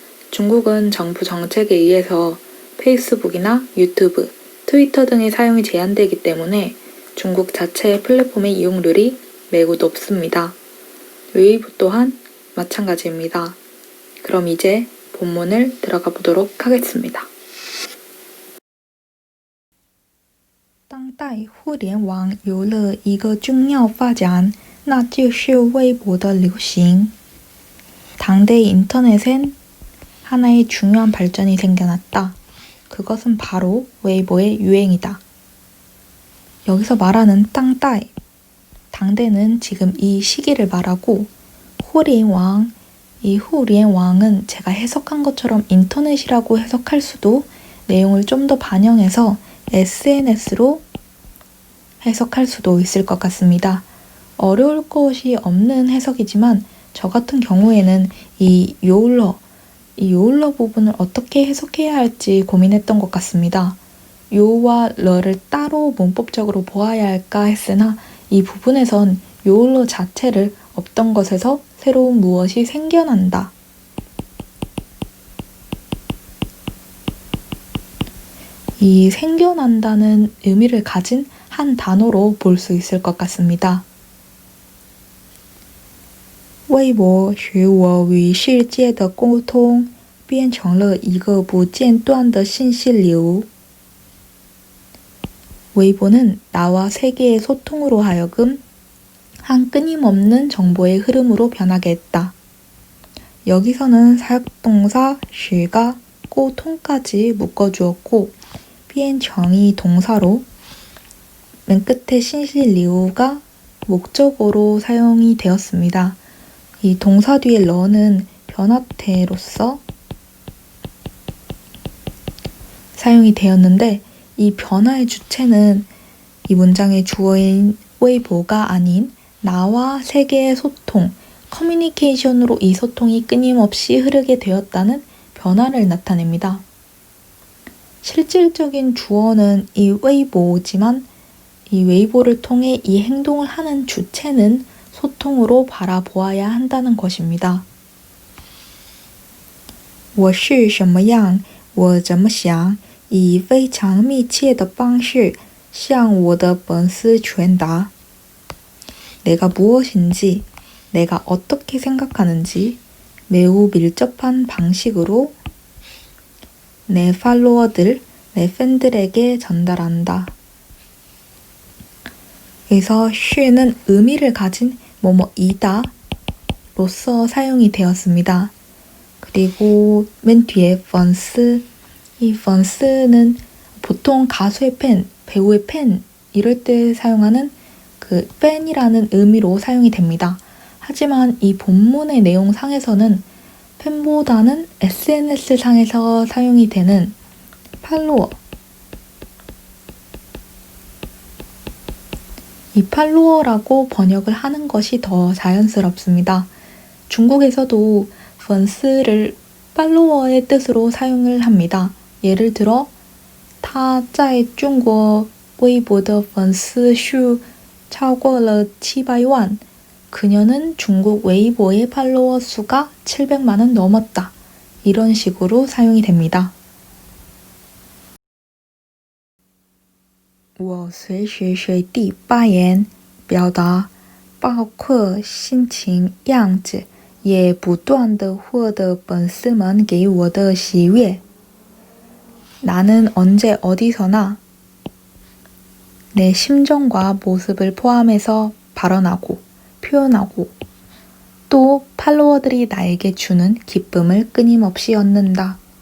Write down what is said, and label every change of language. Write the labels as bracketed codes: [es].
[ko] 중국은 정부 정책에 의해서 페이스북이나 유튜브, 트위터 등의 사용이 제한되기 때문에 중국 자체의 플랫폼의 이용률이 매우 높습니다. 웨이보 또한 마찬가지입니다. 그럼 이제 본문을 들어가 보도록 하겠습니다. [zh] 当代互联网有了一个重要发展，那就是微博的流行. [ko] 당대 인터넷엔 하나의 중요한 발전이 생겨났다. 그것은 바로 웨이보의 유행이다. 여기서 말하는 땅따이, 당대는 지금 이 시기를 말하고 후리왕, 이 후리왕은 제가 해석한 것처럼 인터넷이라고 해석할 수도 내용을 좀 더 반영해서 SNS로 해석할 수도 있을 것 같습니다. 어려울 것이 없는 해석이지만 저 같은 경우에는 이 요울러 부분을 어떻게 해석해야 할지 고민했던 것 같습니다. 요와 러를 따로 문법적으로 보아야 할까 했으나 이 부분에선 요울러 자체를 없던 것에서 새로운 무엇이 생겨난다. 이 생겨난다는 의미를 가진 한 단어로 볼 수 있을 것 같습니다. [zh] 微博使我与世界的沟通变成了一个不间断的信息流. [ko] 웨이보는 나와 세계의 소통으로 하여금 한 끊임없는 정보의 흐름으로 변하게 했다. 여기서는 사역동사 시가 고통까지 묶어주었고 비엔정이 동사로 맨 끝에 신실리우가 목적어로 사용이 되었습니다. 이 동사 뒤에 러는 변화태로서 사용이 되었는데 이 변화의 주체는 이 문장의 주어인 웨이보가 아닌 나와 세계의 소통, 커뮤니케이션으로 이 소통이 끊임없이 흐르게 되었다는 변화를 나타냅니다. 실질적인 주어는 이 웨이보지만 이 웨이보를 통해 이 행동을 하는 주체는 소통으로 바라보아야 한다는 것입니다. [zh] 我是什么样，我怎么想，以非常密切的方式向我的粉丝传达. [ko] 내가 무엇인지, 내가 어떻게 생각하는지 매우 밀접한 방식으로 내 팔로워들, 내 팬들에게 전달한다. 여기서 쉬는 의미를 가진 뭐뭐이다 로서 사용이 되었습니다. 그리고 맨 뒤에 펀스, 이 펀스는 보통 가수의 팬, 배우의 팬 이럴 때 사용하는 그 팬이라는 의미로 사용이 됩니다. 하지만 이 본문의 내용상에서는 팬보다는 SNS상에서 사용이 되는 팔로워, 이 팔로워라고 번역을 하는 것이 더 자연스럽습니다. 중국에서도 펀스를 팔로워의 뜻으로 사용을 합니다. 예를 들어 [zh] 他在中国微博的粉丝数超过了700万. [ko] 그녀는 중국 웨이보의 팔로워 수가 700만은 넘었다. 이런 식으로 사용이 됩니다. [zh] 我随时随地发言表达包括心情样子也不断地获得粉丝们给我的喜悦. [ko] 나는 언제 어디서나 내 심정과 모습을 포함해서 발언하고 표현하고 또 팔로워들이 나에게 주는 기쁨을 끊임없이 얻는다.